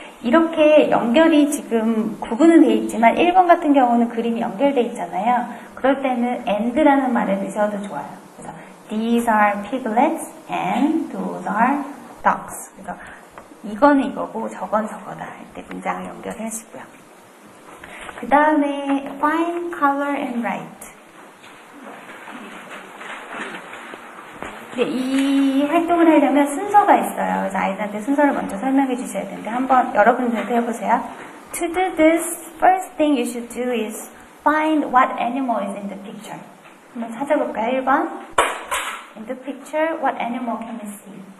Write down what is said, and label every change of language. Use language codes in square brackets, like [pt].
[ko] 이렇게 연결이 지금 구분은 되어 있지만 1번 같은 경우는 그림이 연결되어 있잖아요. 그럴 때는 and라는 말을 넣으셔도 좋아요. [en] 그래서 these are piglets and those are dogs. [ko] 그래서 이거는 이거고 저건 저거다 할 때 문장을 연결하시고요. [en] 그 다음에 find, color and write. [ko] 이 활동을 하려면 순서가 있어요. 그래서 아이들한테 순서를 먼저 설명해 주셔야 되는데 한번 여러분들도 해보세요. [en] To do this, first thing you should do is find what animal is in the picture. [ko] 한번 찾아볼까요? 1번. [en] In the picture, what animal can we see?